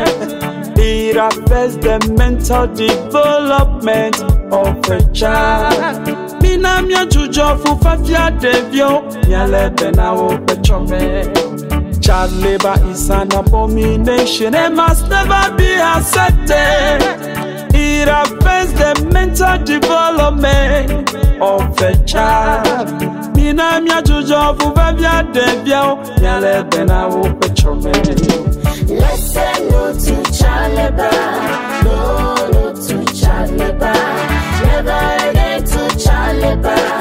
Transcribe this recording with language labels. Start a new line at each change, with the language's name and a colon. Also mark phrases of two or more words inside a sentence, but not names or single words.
English: It affects the mental development of a child.
Ewe: Mina dzudzɔ fufafia ɖevio mialebe na woƒe tsɔme.
English: Child labor is an abomination and must never be accepted. It affects the mental development of a child.
Ewe: Mina dzudzɔ fufafia ɖevio mialebe na woƒe tsɔme.
English: Let's say no to child labor. No to child labor. Never again to child labor.